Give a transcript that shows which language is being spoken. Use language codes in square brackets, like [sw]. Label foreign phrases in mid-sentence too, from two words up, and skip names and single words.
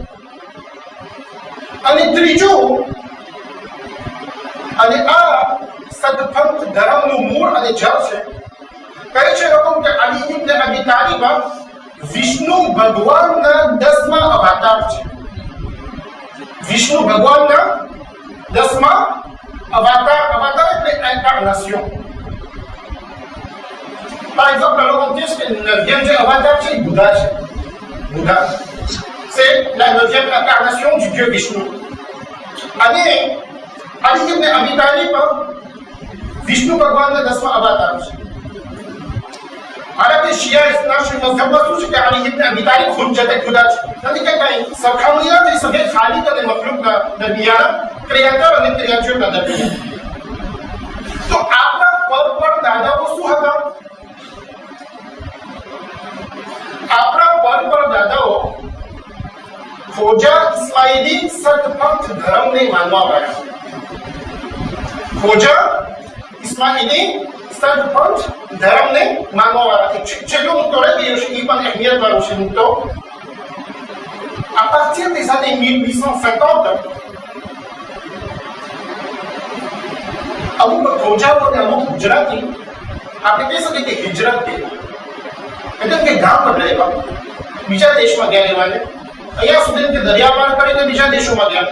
[gu] અને ત્રીજું, અને આ સતપંથ ધર્મનું મૂળ અને જળ છે. કહે છે લોકો કે અલી ઇબ્ન અબી તાલિબ વિષ્ણુ ભગવાનના 10મા અવતાર છે. વિષ્ણુ ભગવાનના 10મા અવતાર. અવતાર એટલે ઇન્કાર્નેશન. [fr] par exemple, [gu] લોકો કહે છે કે 9e જે અવતાર છે એ બુદ્ધા છે. [fr] બુદ્ધા c'est la 9e incarnation du Dieu Vishnu. [gu] અને Ali ibn Abi Talib વિષ્ણુ ભગવાનના 10મા અવતાર છે. હાલાકી શિયા ઇસ્લામશ્રી મઝહબમાં શું છે કે Ali ibn Abi Talib હુજ્જત ખુદા છે. નથી કે કઈ સરખામણી નથી સભે ખાલિક અને મખલુકના દરમિયાન, ક્રિએટર અને ક્રિએચરના દરમિયાન. તો આપણા પર દાદાઓ શું હતા? આપણા પર દાદાઓ ખોજા ઇસ્માઇલી સતપંથ ધર્મને માનવાવાળા. ખોજા ઇસ્માઇલી સતપંથ ધર્મને માનવાવાળા. છેલ્લું મુદ્દો રહી ગયો છે, એ પણ અહેમિયત વાળો છે મુદ્દો. [fr] À partir des années 1850, [gu] અમુક ખોજાઓ અને અમુક ગુજરાતી આપણે કહી શકીએ કે હિજરત થઈ, એટલે કે ગામ બદલાય, બીજા દેશમાં ગયા રહેવાને. અહીંયા સુધી કે દરિયા પાર કરીને બીજા દેશોમાં ગયા.